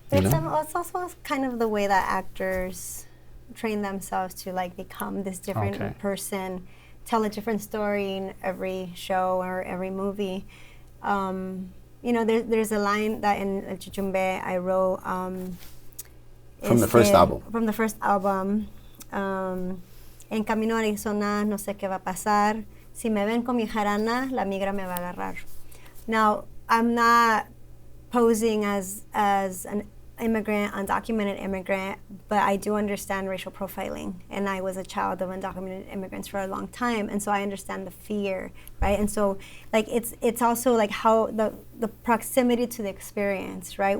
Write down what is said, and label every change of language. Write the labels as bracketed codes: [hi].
[en] It's also kind of the way that actors train themselves to like become this different person, tell a different story in every show or every movie. You know, there's a line that in El Chichumbe I wrote. From the first album. From the first album. [es] En camino a Arizona, no sé qué va a pasar. Si me ven con mi jarana, la migra me va a agarrar. [en] Now, I'm not posing as an immigrant, undocumented immigrant, but I do understand racial profiling. And I was a child of undocumented immigrants for a long time, and so I understand the fear, right? And so, like, it's also like how the proximity to the experience, right?